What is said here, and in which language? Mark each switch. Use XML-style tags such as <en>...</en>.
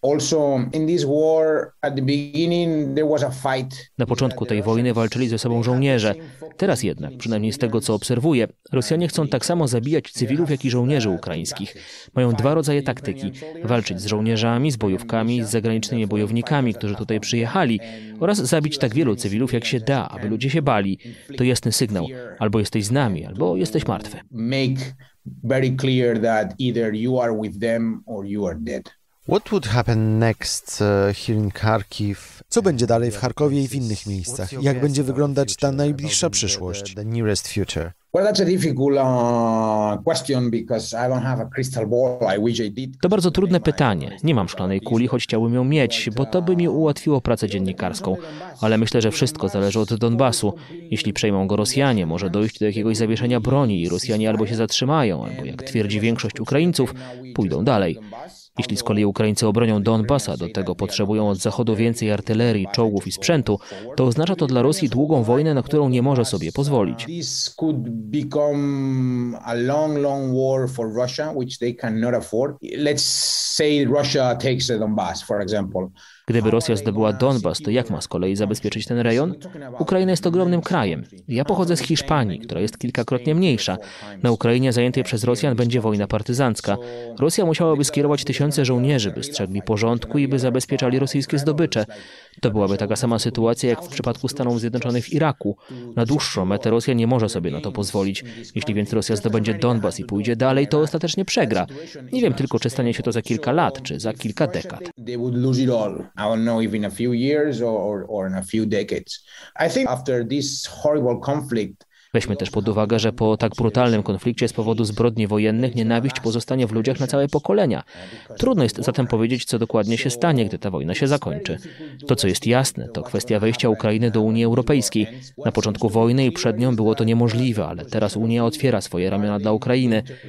<en>Also in this war at the beginning there was a fight.</en> <pl>Na początku tej wojny walczyli ze sobą żołnierze. Teraz jednak, przynajmniej z tego co obserwuję, Rosjanie chcą tak samo zabijać cywilów, jak i żołnierzy ukraińskich. Mają dwa rodzaje taktyki: walczyć z żołnierzami, z bojówkami, z zagranicznymi bojownikami, którzy tutaj przyjechali, oraz zabić tak wielu cywilów, jak się da, aby ludzie się bali. To jasny sygnał: albo jesteś z nami, albo jesteś martwy.</pl> <en>Very clear that either you are with them or you are dead. What would happen next here in Kharkiv?</en> <pl>Co będzie dalej w Charkowie i w innych miejscach? Jak będzie wyglądać ta najbliższa przyszłość?</pl> <en>The nearest future. Well, that's a difficult question because I don't have a crystal ball. I wish I did.</en> <pl>To bardzo trudne pytanie. Nie mam szklanej kuli, choć chciałbym ją mieć, bo to by mi ułatwiło pracę dziennikarską. Ale myślę, że wszystko zależy od Donbasu. Jeśli przejmą go Rosjanie, może dojść do jakiegoś zawieszenia broni i Rosjanie albo się zatrzymają, albo, jak twierdzi większość Ukraińców, pójdą dalej. Jeśli z kolei Ukraińcy obronią Donbas, a do tego potrzebują od Zachodu więcej artylerii, czołgów i sprzętu, to oznacza to dla Rosji długą wojnę, na którą nie może sobie pozwolić.</pl> <en>This could become a long war for Russia, which they cannot afford. Let's say Russia takes Donbas, for example.</en> <pl>Gdyby Rosja zdobyła Donbas, to jak ma z kolei zabezpieczyć ten rejon? Ukraina jest ogromnym krajem. Ja pochodzę z Hiszpanii, która jest kilkakrotnie mniejsza. Na Ukrainie zajętej przez Rosjan będzie wojna partyzancka. Rosja musiałaby skierować tysiące żołnierzy, by strzegli porządku i by zabezpieczali rosyjskie zdobycze. To byłaby taka sama sytuacja jak w przypadku Stanów Zjednoczonych w Iraku. Na dłuższą metę Rosja nie może sobie na to pozwolić. Jeśli więc Rosja zdobędzie Donbas i pójdzie dalej, to ostatecznie przegra. Nie wiem tylko, czy stanie się to za kilka lat, czy za kilka dekad.</pl> <en>I don't know if in a few years or in a few decades. I think after this horrible conflict,</en> <pl>Weźmy też pod uwagę, że po tak brutalnym konflikcie z powodu zbrodni wojennych nienawiść pozostanie w ludziach na całe pokolenia. Trudno jest zatem powiedzieć, co dokładnie się stanie, gdy ta wojna się zakończy. To, co jest jasne, to kwestia wejścia Ukrainy do Unii Europejskiej. Na początku wojny i przed nią było to niemożliwe, ale teraz Unia otwiera swoje ramiona dla Ukrainy.</pl>